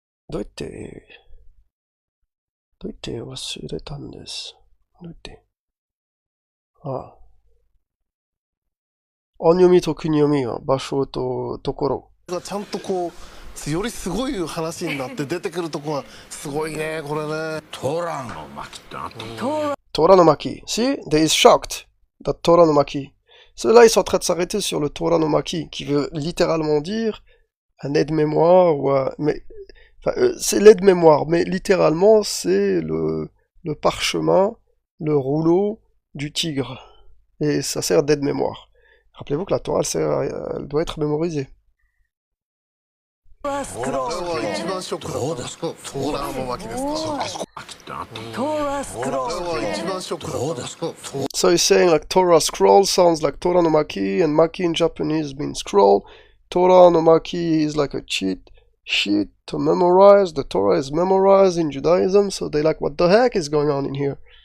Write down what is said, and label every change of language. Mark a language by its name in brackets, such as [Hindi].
[Japanese] どうやって忘れたんです。どうやって。音読みと訓読みは場所とところ。ちゃんとこうよりすごい話になって出てくるとこがすごいねこれね。トラの巻ってなった。トラの巻。 [English] Si, they is shocked that Torah no Maki. [French] Ceux-là, ils sont en train de s'arrêter sur le Torah no Maki, qui veut littéralement dire un aide-mémoire ou mais Enfin, c'est l'aide-mémoire, mais littéralement, c'est le parchemin, le rouleau du tigre. Et ça sert d'aide-mémoire. Rappelez-vous que la Torah, elle doit être mémorisée. [Japanese] これは一番ショックだったトーラの巻ですかトーラスクロールこれは一番ショックだった [English] So he's saying like Torah scroll sounds like Torah no Maki, and Maki in Japanese means scroll. Torah no Maki is like a cheat sheet to memorize. The Torah is memorized in Judaism, so they like, what the heck is going on in here?